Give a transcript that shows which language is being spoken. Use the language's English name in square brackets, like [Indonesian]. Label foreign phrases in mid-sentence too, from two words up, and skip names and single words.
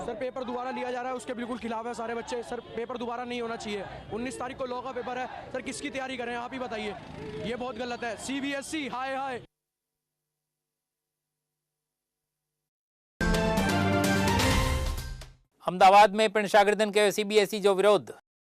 [Hindi] सर पेपर दोबारा लिया जा रहा है, उसके बिल्कुल खिलाफ है सारे बच्चे। सर पेपर दोबारा नहीं होना चाहिए। 19 तारीख को लॉ का पेपर है। सर किसकी तैयारी करें आप ही बताइए, ये बहुत गलत है। CBSE हाय हाय। [Sindhi] अहमदाबाद में पिण शागिर्दनि कयो CBSE जो विरोध।